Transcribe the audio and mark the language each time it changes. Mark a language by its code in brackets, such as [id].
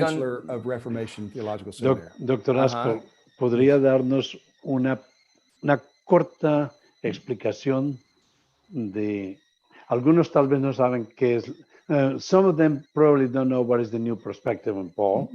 [en] Chancellor of Reformation Theological Seminary. [es] Doctor Ajá. Ascol, ¿podría darnos una corta explicación de... Algunos tal vez no saben qué es... [en] some of them probably don't know what is the new perspective on Paul.